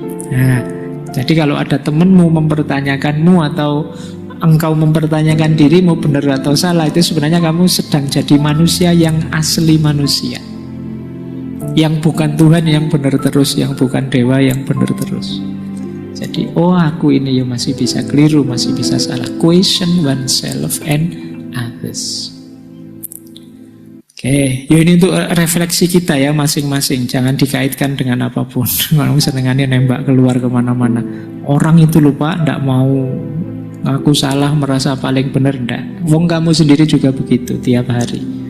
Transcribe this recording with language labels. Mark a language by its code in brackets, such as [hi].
[id] Nah, jadi kalau ada temanmu mempertanyakanmu atau engkau mempertanyakan dirimu benar atau salah, itu sebenarnya kamu sedang jadi manusia yang asli manusia. Yang bukan Tuhan yang benar terus, yang bukan dewa yang benar terus. Jadi, oh aku ini ya masih bisa keliru, masih bisa salah. [en] Question oneself and others. [id] Oke, ya ini untuk refleksi kita ya masing-masing. Jangan dikaitkan dengan apapun. Kamu senengannya nembak keluar kemana-mana. Orang itu lupa, ndak mau ngaku salah, merasa paling benar, ndak. Wong kamu sendiri juga begitu tiap hari.